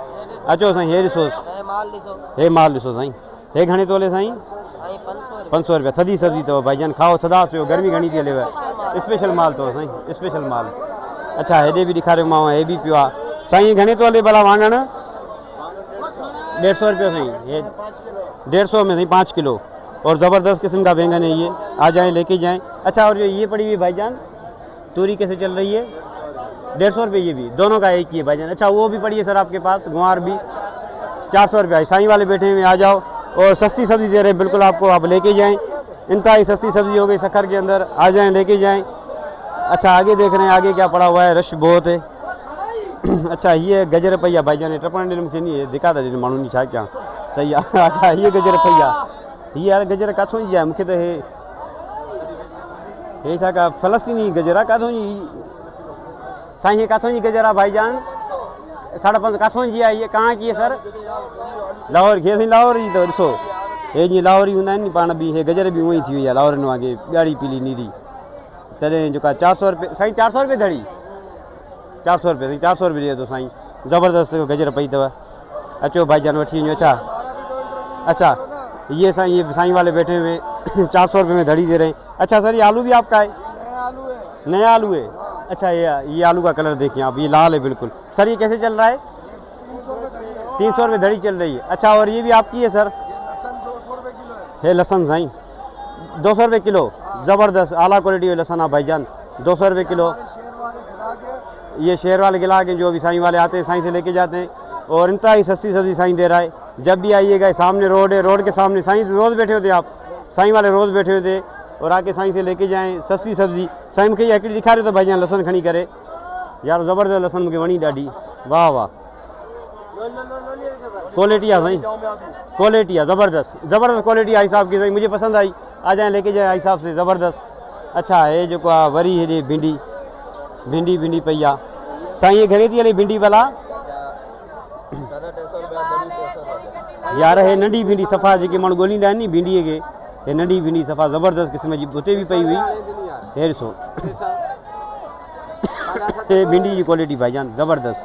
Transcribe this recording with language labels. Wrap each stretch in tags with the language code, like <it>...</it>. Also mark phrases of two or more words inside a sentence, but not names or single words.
<sd>अचो साईं हे ॾिसोसि, हे माल ॾिसो साईं। हे घणे थो हले साईं? ₹500। थधी सब्ज़ी अथव भाईजान, खाओ थधा थियो, गर्मी घणी थी हलेव। स्पेशल माल अथव साईं, स्पेशल माल। अच्छा हेॾे बि ॾेखारियोमांव, हे बि पियो आहे साईं। घणे थो हले भला वाङण? ₹150 साईं।</sd> <ur>یہ 150 میں سائیں 5 کلو اور زبردست قسم کا بینگن ہے یہ. آ جائیں لے کے جائیں. اچھا اور یہ پڑی ہوئی بھائی جان توری کیسے چل رہی ہے? 150 روپے یہ بھی، دونوں کا ایک ہی ہے بھائی جان۔ اچھا وہ بھی پڑی ہے سر آپ کے پاس، گوار بھی 400 روپے. سائیں والے بیٹھے ہوئے، آ جاؤ. اور سستی سبزی دے رہے ہیں بالکل آپ کو، آپ لے کے جائیں۔ انتہائی سستی سبزی ہو گئی شکر کے اندر، آ جائیں لے کے جائیں. اچھا آگے دیکھ رہے ہیں، آگے کیا پڑا ہوا ہے، رش بہت ہے.</ur> <sd>अच्छा ये गजर पई आहे भाईजान, टपण ॾिन मूंखे नी धिका था ॾिन माण्हुनि छा कयां। सही आहे। अच्छा हीअ गजर पई आहे, हीअ यार गजर किथां जी आहे? मूंखे त हे छा का फ़लस्तीनी गजर आहे किथां जी साईं? हे किथां जी गजर आहे भाईजान? 5.5 किथां जी आहे?</sd> <ur>یہ کہاں کی ہے سر؟ لاہور کی?</ur> <sd>साईं लाहौर जी अथव। ॾिसो हे जीअं लाहौरी हूंदा आहिनि नी पाण बि, हे गजर बि उअं ई थी वई आहे लाहौरनि वांगुरु, ॻाढ़ी पीली नीरी। तॾहिं जेका 400 रुपये साईं, 400 रुपये धड़ी। 400 रुपये साईं, 400 रुपये ॾिए थो साईं, ज़बरदस्त गजर पई अथव। अचो भाईजान वठी वञो।</sd> <ur>اچھا یہ سائیں والے بیٹھے ہوئے 400 روپے میں دھڑی دے رہے ہیں. اچھا سر یہ آلو بھی آپ کا ہے? نیا آلو ہے. اچھا یہ آلو کا کلر دیکھیے آپ، یہ لال ہے بالکل. سر یہ کیسے چل رہا ہے؟ 300 روپے دھڑی چل رہی ہے. اچھا اور یہ بھی آپ کی ہے سر? 200 روپے کلو ہے لہسن سائیں، 200 روپے کلو، زبردست اعلیٰ کوالٹی لہسن ہے بھائی جان، 200 روپے کلو. یہ شیر والے گلہ کے جو بھی سائیں والے آتے ہیں سائیں سے لے کے جاتے ہیں. اور انتہائی سستی سبزی سائیں دے رہا ہے۔ جب بھی آئیے گا، سامنے روڈ ہے، روڈ کے سامنے سائیں روز بیٹھے ہوتے آپ، سائیں والے روز بیٹھے ہوتے اور آ کے سائیں سے لے کے جائیں سستی سبزی.</ur> <sd>साईं मूंखे हिकिड़ी ॾेखारियो त भाईजान लहसन खणी करे, यार ज़बरदस्त लहसन मूंखे वणी ॾाढी, वाह वाह क्वालिटी आहे साईं, क्वालिटी आहे ज़बरदस्त, ज़बरदस्त क्वालिटी आहे साहब की साईं,</sd> <ur>مجھے پسند آئی. آ جائے لے کے جائے آئی صاحب سے، زبردست.</ur> <sd>अच्छा हे जेको आहे वरी हेॾे भिंडी पई आहे साईं। ये घणे थी हले भिंडी भला? यार हे नंढी भिंडी सफ़ा जेके माण्हू ॻोल्हींदा आहिनि नी भिंडीअ खे, हे नंढी भिंडी सफ़ा ज़बरदस्त क़िस्म जी हुते बि पई हुई। हे ॾिसो हे भिंडी जी क्वालिटी भाईजान ज़बरदस्त।</sd>